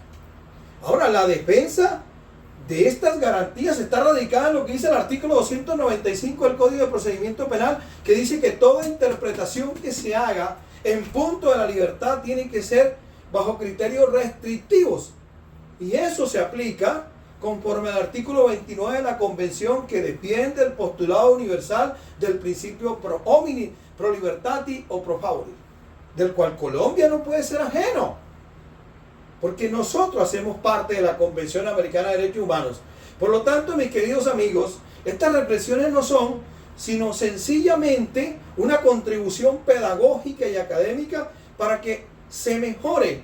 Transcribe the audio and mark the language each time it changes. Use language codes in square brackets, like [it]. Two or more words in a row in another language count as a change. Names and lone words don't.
[es] Ahora, la defensa de estas garantías está radicada en lo que dice el artículo 295 del Código de Procedimiento Penal, que dice que toda interpretación que se haga en punto de la libertad tiene que ser bajo criterios restrictivos. Y eso se aplica conforme al artículo 29 de la Convención, que defiende el postulado universal del principio [la] pro homini, pro libertati [es] o [la] pro favori, [es] del cual Colombia no puede ser ajeno, porque nosotros hacemos parte de la Convención Americana de Derechos Humanos. Por lo tanto, mis queridos amigos, estas reflexiones no son sino sencillamente una contribución pedagógica y académica para que se mejore.